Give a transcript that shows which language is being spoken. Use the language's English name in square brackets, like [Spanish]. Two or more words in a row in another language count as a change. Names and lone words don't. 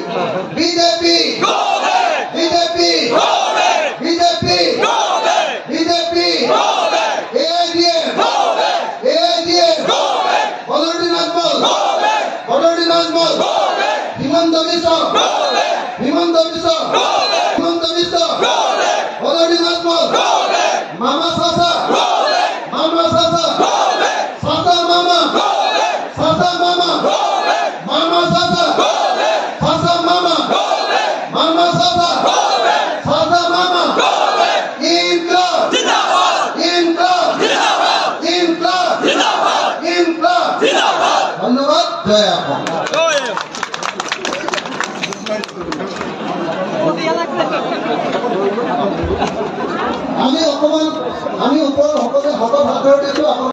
[Assamese] বিজেপি বিজেপি বিজেপি বিজেপি এআইডিএফ এআইডিএফ বদৰুদ্দিন আজমল বদৰুদ্দিন আজমল হিমন্ত বিশ্ব হিমন্ত বিশ্ব হিমন্ত বিশ্ব বদৰুদ্দিন আজমল মামা চাচা মামা চাচা চাচা মামা চাচা মামা মামা চাচা চাচা মামা মামা চাচা চাচা মামা। ইনকলাব ইনকলাব ইনকলাব ইনকলাব। ধন্যবাদ। জয় অসম। আমি ওপৰৰ সকলোৱে হাতত হাত ধৰি দিছো।